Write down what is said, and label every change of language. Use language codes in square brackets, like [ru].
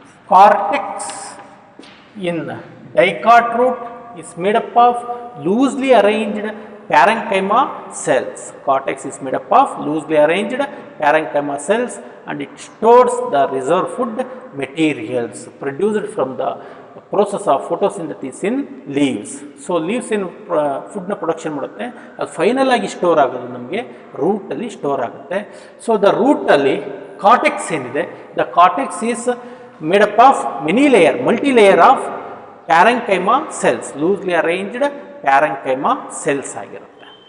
[en] Cortex in dicot root is made up of loosely arranged parenchyma cells. Cortex is made up of loosely arranged parenchyma cells, and it stores the reserve food materials produced from the process of photosynthesis in leaves. So leaves in food na production [kn] ಮಾಡುತ್ತೆ, ಅದು final ಆಗಿ store ಆಗೋದು ನಮಗೆ root ಅಲ್ಲಿ store ಆಗುತ್ತೆ. [en] so the root ಅಲ್ಲಿ cortex [kn] ಏನಿದೆ, [en] the cortex is made up of multi-layer of parenchyma cells, loosely arranged parenchyma cells [kn] ಆಗಿರುತ್ತೆ.